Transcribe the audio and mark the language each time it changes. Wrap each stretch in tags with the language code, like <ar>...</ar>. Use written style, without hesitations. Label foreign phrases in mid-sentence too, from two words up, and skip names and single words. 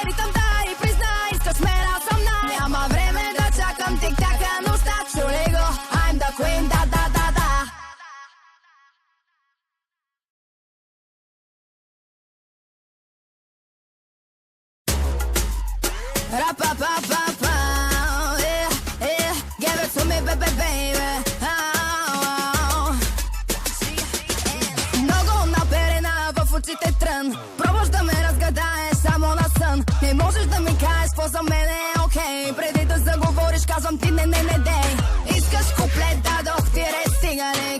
<bg>Ритъм дай, признай, искаш мен, аз съм най. Няма време да чакам, тик-така нощта, чули го.</bg> <en>I'm the queen,</en> <bg>да. Ra-pa-pa-pa-pa,</bg> <en>yeah, give it to me, baby.</en> <bg>Много наперена в очите трън. Пробваш да ме разгадаеш само на сън. Не можеш да ми кажеш какво за мен е окей. Преди да заговориш, казвам ти не дей. Искаш куплет, дадох ти ред, стига ли?</bg>